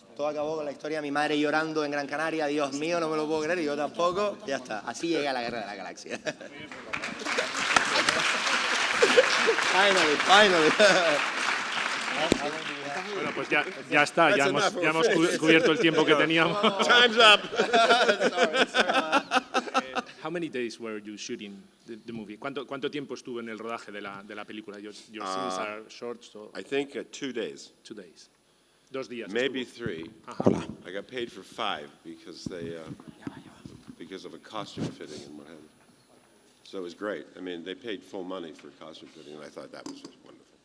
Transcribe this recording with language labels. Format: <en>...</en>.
<es>Todo acabó con la historia de mi madre llorando en Gran Canaria, Dios mío, no me lo puedo creer, y yo tampoco. Ya está, así llega la Guerra de las Galaxias.</es> <en>Finally.</en> <es>Bueno, pues ya está, ya hemos cubierto el tiempo que teníamos.</es> <en>Time's up. How many days were you shooting the movie?</en> <es>¿Cuánto tiempo estuvo en el rodaje de la película?</es> <en>Your scenes are short, so I think 2 days. 2 days.</en> <es>2 días.</es> <en>Maybe</en> <es>estuvo. 3. Ajá.</es> <en>I got paid for 5 because because of a costume fitting and what have you. So it was great. I mean, they paid full money for costume fitting, and I thought that was just wonderful.</en>